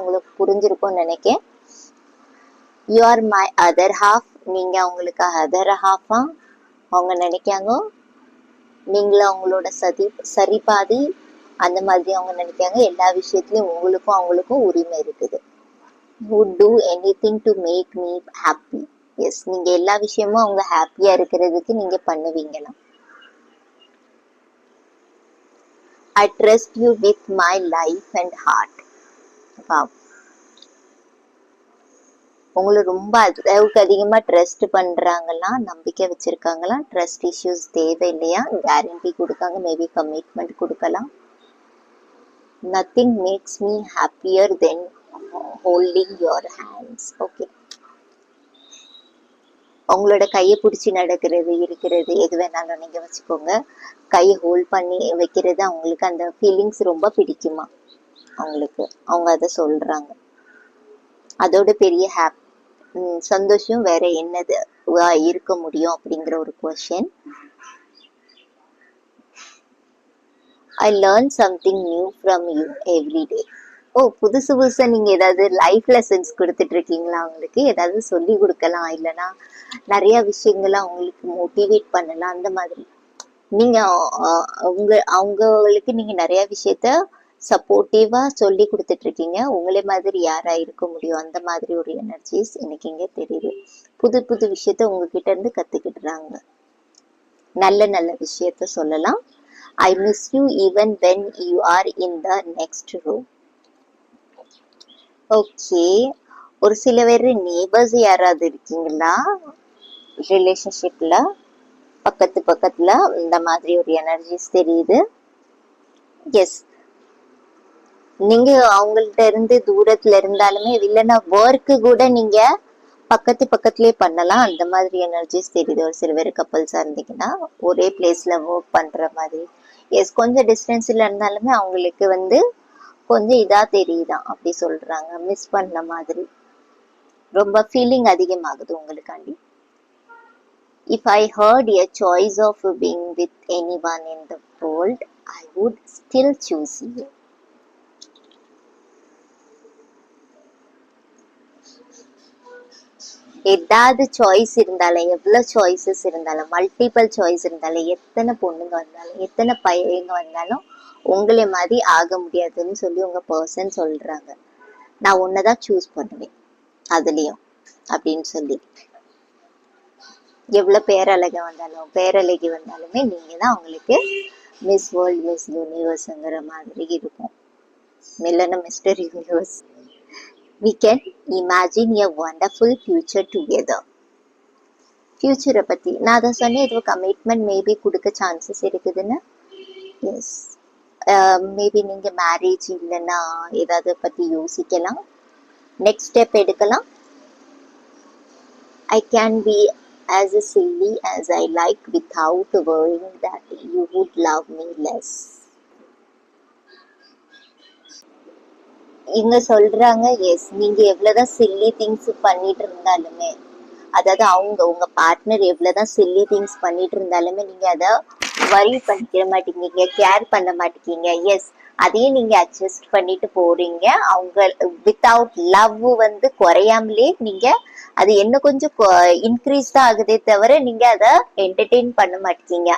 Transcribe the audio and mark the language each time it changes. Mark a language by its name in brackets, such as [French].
[Tamil] உங்களுக்கு புரிஞ்சிருக்கும்னு நினைக்கிறேன். [English] You are my other half. [Tamil] நீங்கள் அவங்களுக்கு அதர் ஹாஃபா அவங்க நினைக்காங்க. நீங்களும் அவங்களோட சரிபாதி அந்த மாதிரி அவங்க நினைக்காங்க. எல்லா விஷயத்துலையும் உங்களுக்கும் அவங்களுக்கும் உரிமை இருக்குது. [English] would do anything to make me happy. [Tamil] S, நீங்க எல்லா விஷயமும் அவங்க ஹாப்பியா இருக்கிறதுக்கு நீங்க பண்ணுவீங்களாம். [English] I trust you with my life and heart. [Tamil] உங்களை ரொம்ப அளவுக்கு அதிகமா ட்ரஸ்ட் பண்றாங்களாம், நம்பிக்கை வச்சிருக்காங்களாம். ட்ரஸ்ட் இஷ்யூஸ் தேவை இல்லையா, கேரண்டி கொடுக்காங்க. மேபி கமிட்மெண்ட் கொடுக்கலாம். [English] nothing makes me happier than holding your hands. [Tamil] Okay, அவங்களோட கையை பிடிச்சி நடக்கிறது, இருக்கிறது, எது வேணாலும் நீங்க வச்சுக்கோங்க. கையை ஹோல்ட் பண்ணி வைக்கிறது அவங்களுக்கு அந்த ஃபீலிங்ஸ் ரொம்ப பிடிக்குமா அவங்களுக்கு. அவங்க அதை சொல்றாங்க. அதோட பெரிய சந்தோஷம் வேற என்னது இருக்க முடியும் அப்படிங்கிற ஒரு question. [English] I learn something new from you every day. [Tamil] ஓ, புதுசா நீங்க ஏதாவது லைஃப் லெசன்ஸ் கொடுத்துட்டு இருக்கீங்களா அவங்களுக்கு? ஏதாவது சொல்லி கொடுக்கலாம், இல்லைன்னா நிறைய விஷயங்களை அவங்களுக்கு மோட்டிவேட் பண்ணலாம். அந்த மாதிரி நீங்க அவங்களுக்கு நீங்க நிறைய விஷயத்த சப்போர்ட்டிவா சொல்லி கொடுத்துட்டு இருக்கீங்க. உங்களே மாதிரி யாரா இருக்க முடியும், அந்த மாதிரி ஒரு எனர்ஜிஸ் எனக்கு இங்க தெரியுது. புது புது விஷயத்த உங்ககிட்ட இருந்து கத்துக்கிட்டுறாங்க. நல்ல நல்ல விஷயத்த சொல்லலாம். [English] I miss you even when you are in the next room. Okay, [Tamil] ஒரு சில பேர் நேபர்ஸ் யாராவது இருக்கீங்களா ரிலேஷன்ஷிப்ல, பக்கத்து பக்கத்துல இந்த மாதிரி ஒரு எனர்ஜிஸ் தெரியுது. எஸ், நீங்க அவங்கள்ட்ட இருந்து தூரத்துல இருந்தாலுமே இல்லைன்னா ஒர்க்கு கூட நீங்க பக்கத்து பக்கத்துலயே பண்ணலாம். அந்த மாதிரி எனர்ஜிஸ் தெரியுது. ஒரு சில பேர் கப்பல்ஸா இருந்தீங்கன்னா ஒரே பிளேஸ்ல ஒர்க் பண்ற மாதிரி. எஸ், கொஞ்சம் டிஸ்டன்ஸ்ல இருந்தாலுமே அவங்களுக்கு கொஞ்சம் இதா தெரியுதான், அப்படி சொல்றாங்க. மிஸ் பண்ண மாதிரி ரொம்ப ஃபீலிங் அதிகமாகுது உங்களுக்காண்டி. [English] If I heard a choice of being with anyone in the world, I would still choose you. [Tamil] ஏதாவது சாய்ஸ் இருந்தாலும், எவ்வளவு சாய்ஸஸ் இருந்தாலும், மல்டிபிள் சாய்ஸ் இருந்தாலும், எத்தனை பொண்ணுங்க வந்தாலும், எத்தனை பையங்க வந்தாலும் உங்களை மாதிரி ஆக முடியாதுன்னு சொல்லி உங்க பர்சன் சொல்றாங்க. நான் உன்னதான் சூஸ் பண்ணுவேன் அதுலயும் அப்படின்னு சொல்லி. எவ்வளவு பேரழக வந்தாலும் பேரழகி வந்தாலுமே நீங்க தான் அவங்களுக்கு மிஸ் வேர்ல்ட், மிஸ் யூனிவர்ஸ்ங்கிற மாதிரி இருக்கும். மில்லன mister universe. [English] We can imagine a wonderful future together. [Tamil] ஃபியூச்சரை பத்தி நான் அதை சொன்னேன். இது கமிட்மெண்ட் மேபி கொடுக்க சான்சஸ் இருக்குதுன்னு. எஸ், மேபி நீங்க மேரேஜ் இல்லைன்னா ஏதாவது பத்தி யோசிக்கலாம், நெக்ஸ்ட் ஸ்டெப் எடுக்கலாம். [English] I can be as silly as I like without worrying that you would love me less. [Tamil] இங்க சொல்றாங்க, எஸ், நீங்க எவ்வளவுதான் சில்லி திங்ஸ் பண்ணிட்டு இருந்தாலுமே, அதாவது உங்க பார்ட்னர் எவ்வளவுதான் சில்லி திங்ஸ் பண்ணிட்டு இருந்தாலுமே நீங்க அதை வரி பண்ணிக்க மாட்டீங்க, கேர் பண்ண மாட்டீங்க. எஸ், அதையும் நீங்க அட்ஜஸ்ட் பண்ணிட்டு போறீங்க. அவங்க வித்தவுட் லவ் குறையாமலே நீங்க அது என்ன கொஞ்சம் இன்க்ரீஸ் தான் ஆகுதே தவிர நீங்க அதை என்டர்டெயின் பண்ண மாட்டீங்க.